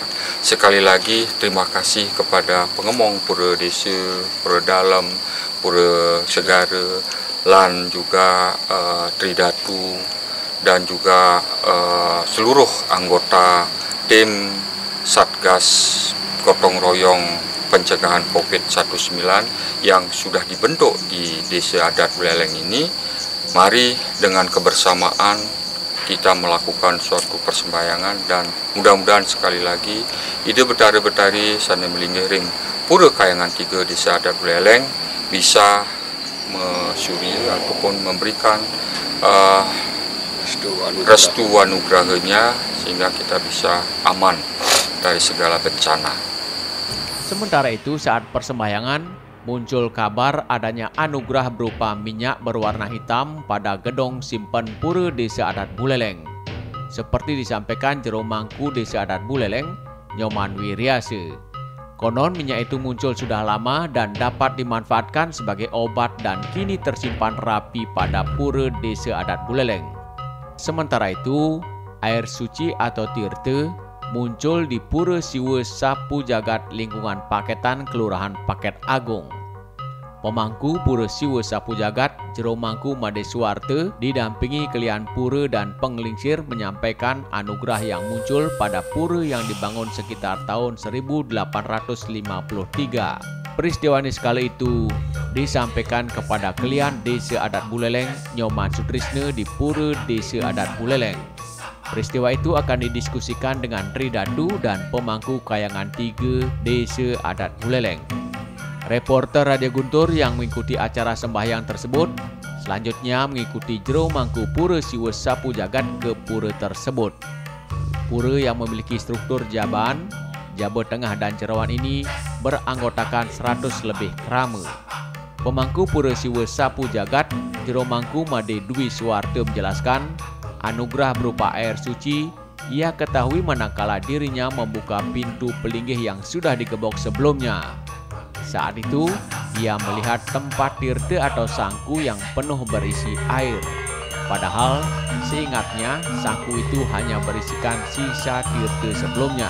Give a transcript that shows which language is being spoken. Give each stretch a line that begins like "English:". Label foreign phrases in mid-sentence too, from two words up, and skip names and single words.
Indonesian: Sekali lagi terima kasih kepada pengemong Pura Desa, Pura Dalam, Pura Segara, lan juga Tridatu dan juga seluruh anggota tim Satgas Gotong Royong Pencegahan COVID-19 yang sudah dibentuk di Desa Adat Buleleng ini. Mari dengan kebersamaan kita melakukan suatu persembahyangan dan mudah-mudahan sekali lagi Ide Betari
Balinese: Sane Melingering
Indonesian: Pura Kayangan 3 Desa Adat Buleleng bisa mesyuri ataupun memberikan restu anugerahnya sehingga kita bisa aman dari segala bencana. Sementara itu, saat persembahyangan, muncul kabar adanya anugerah berupa minyak berwarna hitam pada gedong simpen Pura Desa Adat Buleleng. Seperti disampaikan Jero Mangku Desa Adat Buleleng, Nyoman Wiriase. Konon minyak itu muncul sudah lama dan dapat dimanfaatkan sebagai obat dan kini tersimpan rapi pada Pura Desa Adat Buleleng. Sementara itu, air suci atau tirte muncul di Pura Siwa Sapu Jagat lingkungan Paketan Kelurahan Paket Agung. Pemangku Pura Siwa Sapu Jagat, Jero Mangku Made Suwarte, didampingi Kelian Pura dan Penglingsir menyampaikan anugerah yang muncul pada pura yang dibangun sekitar tahun 1853. Peristiwa kala itu disampaikan kepada Kelian Desa Adat Buleleng, Nyoman Sutrisne di Pura Desa Adat Buleleng. Peristiwa itu akan didiskusikan dengan Tridatu dan pemangku Kayangan 3 Desa Adat Buleleng. Reporter Radio Guntur yang mengikuti acara sembahyang tersebut selanjutnya mengikuti Jero Mangku Pura Siwa Sapu Jagat ke pura tersebut. Pura yang memiliki struktur jaban, jaba tengah dan jerawan ini beranggotakan 100 lebih krama. Pemangku Pura Siwa Sapu Jagat, Jero Mangku Made Dwi Suwarte menjelaskan, anugerah berupa air suci Ia ketahui manakala dirinya membuka pintu pelinggih yang sudah digebok sebelumnya. Saat itu, ia melihat tempat tirte atau sangku yang penuh berisi air. Padahal, seingatnya, sangku itu hanya berisikan sisa tirte sebelumnya.